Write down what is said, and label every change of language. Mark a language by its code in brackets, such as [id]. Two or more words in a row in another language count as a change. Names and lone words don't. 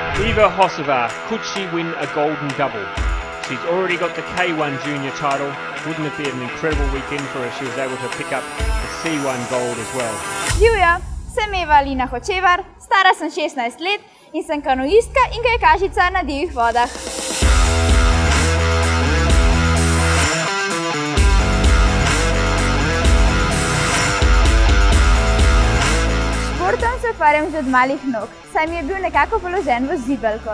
[en] Oliva Hosova, could she win a golden double? She's already got the K1 junior title. Wouldn't it be an incredible weekend for her if she was able to pick up the C1 gold as well? [sl] Živjo, sem Eva Alina Hočevar, stara sem 16 let in sem kanuistka in kajakašica na divjih vodah. Športom se ukvarjam že od malih nog, saj mi je bil nekako položen v zibelko.